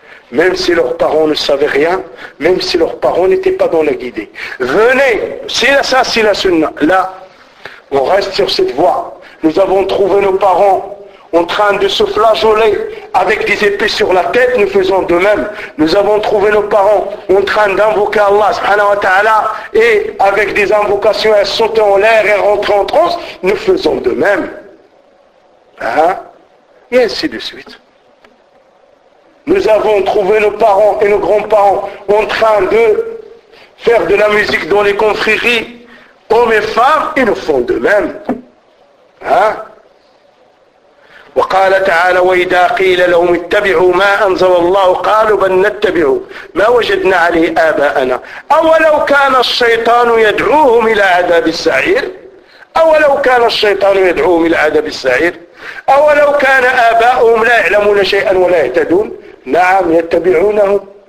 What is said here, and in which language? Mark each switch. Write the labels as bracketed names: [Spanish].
[French] même si leurs parents ne savaient rien même si leurs parents n'étaient pas dans la guidée venez c'est ça c'est la sunna là on reste sur cette voie Nous avons trouvé nos parents en train de se flageoler avec des épées sur la tête, nous faisons de même. Nous avons trouvé nos parents en train d'invoquer Allah subhanahu wa ta'ala et avec des invocations, elles sautent en l'air et rentrent en transe, nous faisons de même. Et ainsi de suite. Nous avons trouvé nos parents et nos grands-parents en train de faire de la musique dans les confréries. hommes et femmes, ils le font de même. Hein? [Arabic] وقال تعالى وإذا قيل لهم اتبعوا ما أنزل الله قالوا بل نتبع ما وجدنا عليه آباءنا أولو كان الشيطان يدعوهم إلى عذاب السعير أولو كان الشيطان يدعوهم إلى عذاب السعير أولو كان آباؤهم لا يعلمون شيئا ولا يهتدون نعم يتبعونهم